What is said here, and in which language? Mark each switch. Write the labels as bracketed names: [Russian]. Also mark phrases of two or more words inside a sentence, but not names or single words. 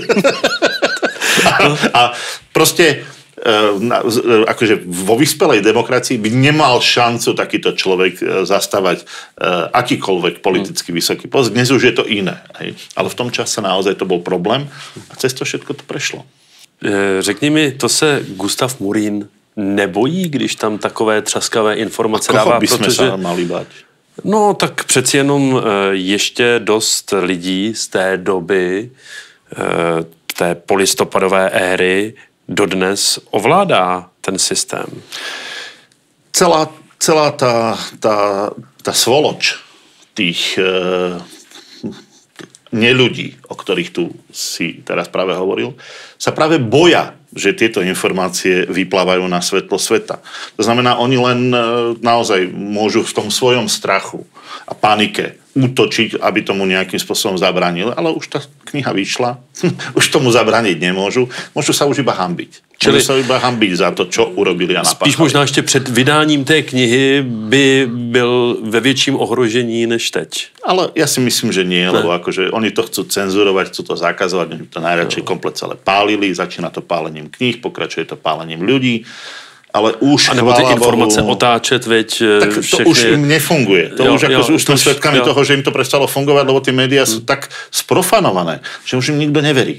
[Slovak] a proste akože vo vyspelej demokracii by nemal šancu takýto človek zastávať akýkoľvek politicky vysoký post. Dnes už je to iné. Hej. Ale v tom čase naozaj to bol problém a cez to všetko to prešlo. [Czech] Řekni mi, to se Gustav Murín nebojí, když tam takové třaskavé informace dává? [Slovak] Koho by sme sa mali bať? [Czech] No, tak přeci jenom ještě dost lidí z té doby, té polistopadové éry, dodnes ovládá ten systém. [Slovak] Celá tá svoloč tých neľudí, o ktorých tu si teraz práve hovoril, sa práve boja, že tieto informácie vyplávajú na svetlo sveta. To znamená, oni len naozaj môžu v tom svojom strachu a panike útočiť, aby tomu nejakým spôsobom zabránil, ale už tá kniha vyšla, už tomu zabrániť nemôžu, môžu sa už iba hanbiť. Môžu sa iba hanbiť za to, čo urobili a napáchali. [Czech] Spíš možná ještě před vydáním té knihy by byl ve větším ohrožení než teď. [Slovak] Ale ja si myslím, že nie, lebo akože oni to chcú cenzurovať, chcú to zakazovať, oni to najradšej komplet celé pálili, začína to pálením kníh, pokračuje to pálením ľudí. Ale už, [Czech] a nebo ty informace otáčet, veď tak to všechny... [Slovak] už im nefunguje. To už sme svedkami toho, že im to prestalo fungovať, lebo tie médiá sú tak sprofanované, že už im nikto neverí.